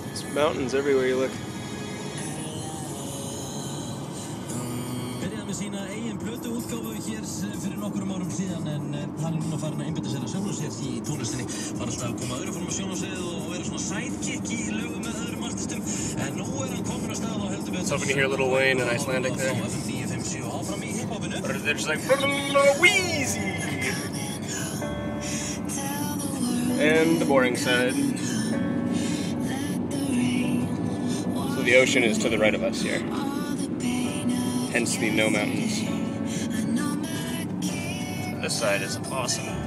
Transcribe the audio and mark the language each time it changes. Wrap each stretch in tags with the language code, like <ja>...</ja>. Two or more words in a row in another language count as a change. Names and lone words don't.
<en>Mountains everywhere you look.</en> <is>Byrjaði með sína eigin plötuútgáfu hér fyrir nokkrum árum síðan en hann núna farin að einbeita sér að sjálfu sér í tónlistinni. Var alltaf að koma öðru fórum á sjónvarpssviðið og vera svona sidekick í lögum með öðrum artistum. En nú hann komin á stað og heldur betur.</is> <en>So when you hear Lil Wayne and Icelandic there.</en> <is>Áfram í hiphopinu.</is> <en>Or they're just like Wheezy. And the boring side. So the ocean is to the right of us here. Hence the no mountains. This side is awesome.</en>